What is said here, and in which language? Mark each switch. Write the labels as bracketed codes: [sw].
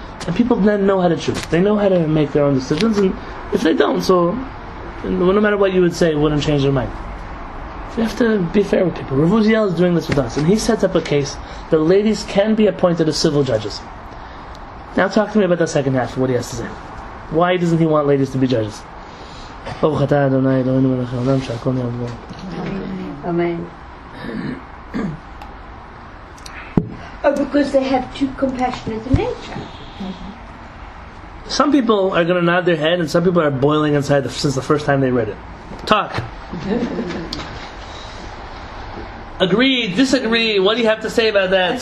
[en] And people then know how to choose. They know how to make their own decisions. And if they don't, so no matter what you would say, it wouldn't change their mind. So you have to be fair with people. Rabbi Uziel is doing this with us. And he sets up a case that ladies can be appointed as civil judges. Now talk to me about the second half of what he has to say. Why doesn't he want ladies to be judges? [he] ברוך אתה אדוני אלוהינו מלך העולם שהכל נהיה בדברו. [en] Amen. Because they have too compassionate a nature. Some people are going to nod their head, and some people are boiling inside since the first time they read it. Talk. Agree, disagree. What do you have to say about that?